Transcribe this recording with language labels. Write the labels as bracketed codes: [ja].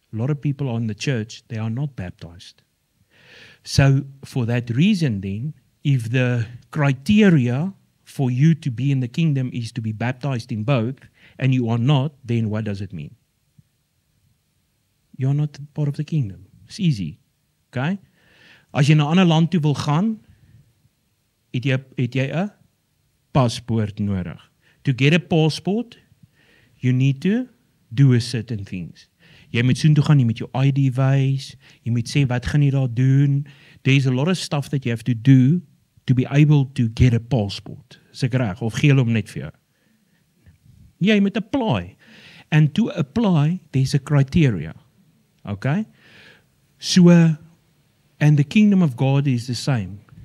[en] A lot of people are in the church, they are not baptized. So for that reason then, if the criteria for you to be in the kingdom is to be baptized in both, and you are not, then what does it mean? You are not part of the kingdom. It's easy. Okay? [af] As jy na 'n ander land toe wil gaan, het jy 'n paspoort nodig. [en] To get a passport, you need to do a certain things. [af] Jy moet soontoe gaan, jy moet jou ID wys, jy moet sê wat gaan jy daar doen. [en] There's a lot of stuff that you have to do to be able to get a passport. [af] Is ek reg? Of gee hulle hom net vir jou? Jy moet apply. [en] And to apply, there's a criteria. Okay? So, and the kingdom of God is the same.